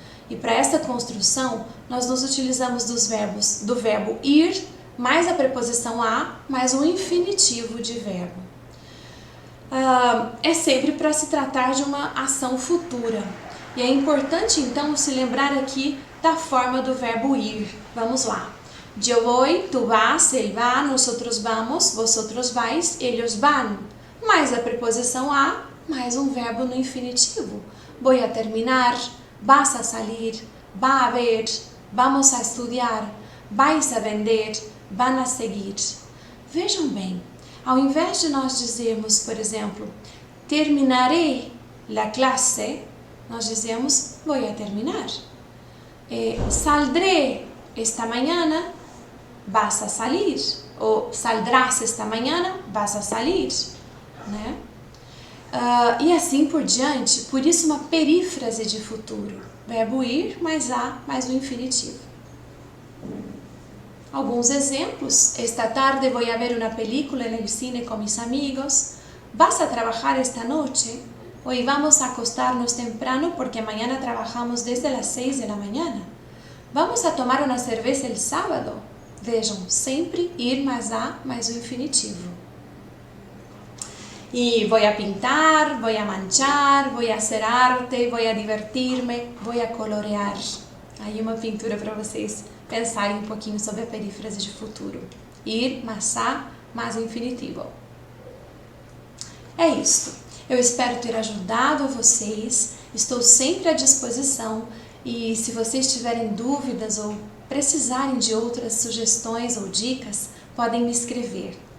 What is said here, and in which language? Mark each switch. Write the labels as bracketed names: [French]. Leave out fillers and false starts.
[Portuguese] E para esta construção, nós nos utilizamos do verbo ir, mais a preposição a, mais um infinitivo de verbo. É sempre para se tratar de uma ação futura. E é importante então se lembrar aqui da forma do verbo ir. Vamos lá. [Spanish] Eu voy, tu vas, él va, nosotros vamos, vosotros vais, ellos van. [Portuguese] Mais a preposição a, mais um verbo no infinitivo. [Spanish] Voy a terminar, vas a salir, va a ver, vamos a estudiar, vais a vender, van a seguir. [Portuguese] Vejam bem, ao invés de nós dizermos, por exemplo, [Spanish] terminaré la clase, [Portuguese] nós dizemos [Spanish] voy a terminar. Saldré esta mañana, vas a salir. Ou saldrás esta mañana, vas a salir. [Portuguese] Né? E assim por diante, por isso uma perífrase de futuro. Verbo ir mais a, mais o infinitivo. Alguns exemplos. [Spanish] Esta tarde voy a ver una película en el cine con mis amigos. ¿Vas a trabajar esta noche? Hoy vamos a acostarnos temprano porque mañana trabajamos desde las 6 de la mañana. ¿Vamos a tomar una cerveza el sábado? [Portuguese] Vejam, sempre ir mais a, mais o infinitivo. [Spanish] E voy a pintar, voy a manchar, voy a hacer arte, voy a divertir-me, voy a colorear. [Portuguese] Aí uma pintura para vocês pensarem um pouquinho sobre a perífrase de futuro. Ir, mais a, mais o infinitivo. É isto. Eu espero ter ajudado a vocês. Estou sempre à disposição. E se vocês tiverem dúvidas ou precisarem de outras sugestões ou dicas, podem me escrever.